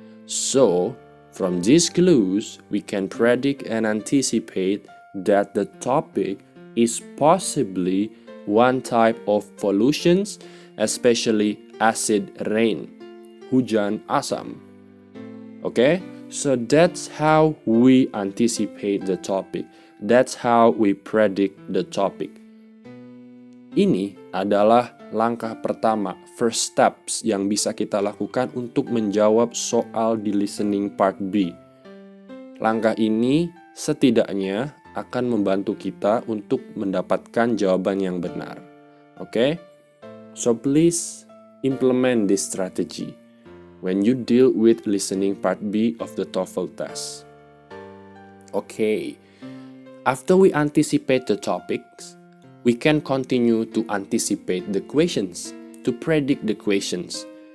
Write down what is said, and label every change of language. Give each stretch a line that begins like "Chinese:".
English: So, from these clues, we can predict and anticipate that the topic is possibly one type of pollutions, especially acid rain,
Indonesian: hujan asam.
English: Okay? So that's how we anticipate the topic. That's how we predict the topic.
Indonesian: Ini adalah langkah pertama,
English: first steps
Indonesian: yang bisa kita lakukan untuk menjawab soal di listening part B. Langkah ini setidaknya akan membantu kita untuk mendapatkan jawaban yang benar.
English: Okay? So please implement this strategy when you deal with listening part B of the Toefl test. Okay, after we anticipate the topics, we can continue to anticipate the questions, to predict the questions.